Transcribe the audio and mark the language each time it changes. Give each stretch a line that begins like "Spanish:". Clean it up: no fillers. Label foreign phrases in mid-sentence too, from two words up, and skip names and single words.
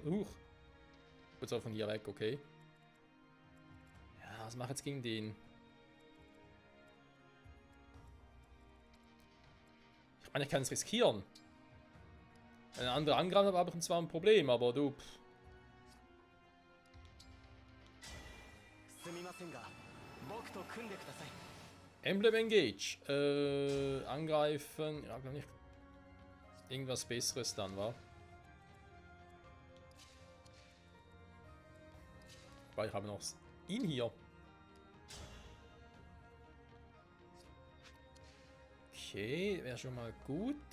German: Gut, so von hier weg, okay. Ja, was mache ich jetzt gegen den? Ich meine, ich kann es riskieren. Wenn ein anderer angreift, habe ich zwar ein Problem, aber du...
Japanese: すみませんが僕と組んでください
German: Emblem Engage. Angreifen. Ja, gar nicht. Irgendwas Besseres dann, war. Weil ich habe noch ihn hier. Okay, wäre schon mal gut.